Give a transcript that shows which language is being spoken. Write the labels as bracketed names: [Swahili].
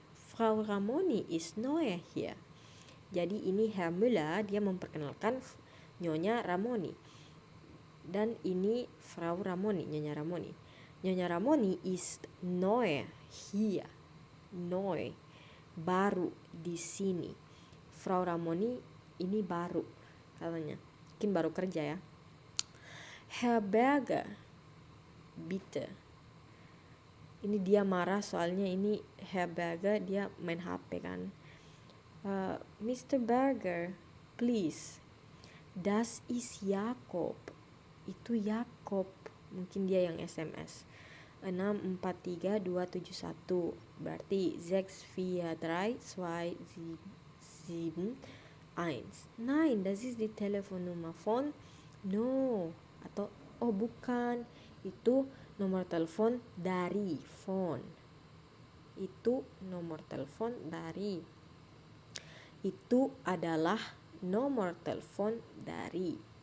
[German] Frau Ramoni ist neu hier. [Indonesian] Jadi ini Herr Müller, dia memperkenalkan Nyonya Ramoni. Dan ini [German] Frau Ramoni, Nyonya Ramoni. Nyonya Ramoni ist neu hier. [Indonesian] Neu, baru di sini. Frau Ramoni ini baru katanya. Mungkin baru kerja ya. [German] Herr Berger, bitte. [Indonesian] Ini dia marah soalnya ini Herr Berger dia main HP kan. Mr. [English] Berger, please. [German] Das ist Jakob. [Indonesian] Itu Jakob. Mungkin dia yang SMS. 643271. Berarti 643271. [German] Nein, das ist die Telefonnummer von... [English] No. [Indonesian] Atau, oh bukan. Itu nomor telepon dari phone. Itu nomor telepon dari. Itu adalah nomor telepon dari.